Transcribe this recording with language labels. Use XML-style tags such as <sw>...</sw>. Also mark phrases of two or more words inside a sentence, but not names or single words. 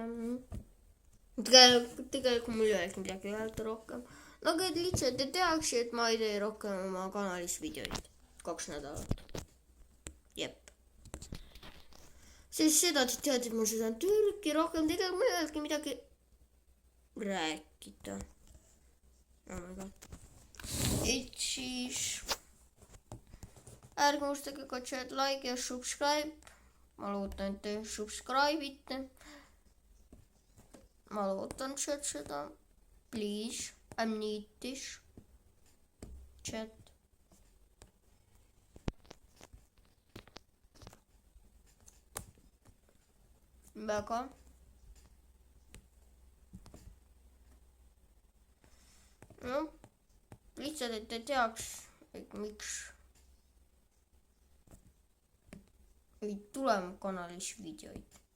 <et>Tegelikult mul ei oleks midagi öelda rohkem. No aga lihtsalt te teaks, et ma ei tee rohkem oma kanalis videoid 2 nädalat. Jep. Sest seda te teate, et ma sõidan Türki rohkem, tegelikult mul ei olegi midagi rääkida.</et> <en>Oh my god.</en> <et>Et siis ärge unustage ka chat, like ja subscribe. Ma loodan, et te subscribe'ite. Ma loodan chat seda.</et> <en>Please, I need this.</en> <et>Chat. Väga. No, lihtsalt, et te teaks, et miks ei tule mu kanalis videoid.</et>